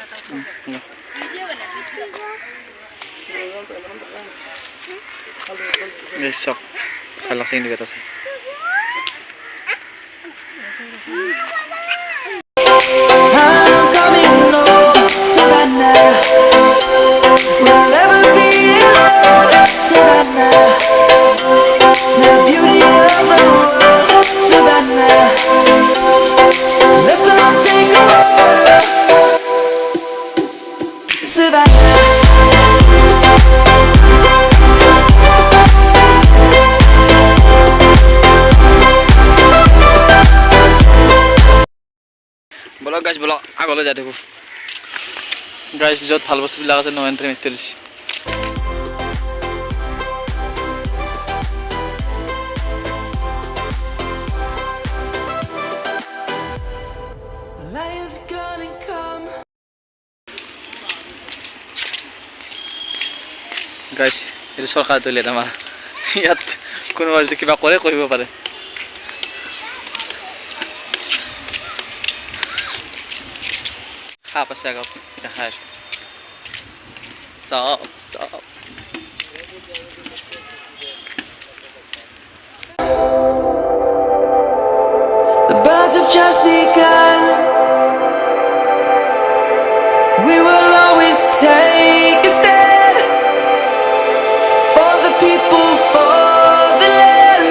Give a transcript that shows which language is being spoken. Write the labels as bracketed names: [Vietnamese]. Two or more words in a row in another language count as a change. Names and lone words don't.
[Assamese] এই চক খাই লওক চিনি বেটা [English] I'm coming home, Savannah. We'll never be alone, Savannah. The beauty of the world, Savannah. Let's all take a walk, Savannah. [Assamese] বলক গাইছ বলক আগলৈ যাই থাকোঁ গাইছ য'ত ভাল বস্তুবিলাক আছে ন এণ্ট্ৰি মেট্ৰি দিছে [English] Lion's gonna come. [Assamese] গাইছ এইটো চৰকাৰ টয়লেট আমাৰ ইয়াত কোনোবা যদি কিবা কৰে কৰিব পাৰে সাপ আছে আগত দেখাই আছোঁ চব চব [English] The birds have just begun. We will always take a stand for the people, for the land.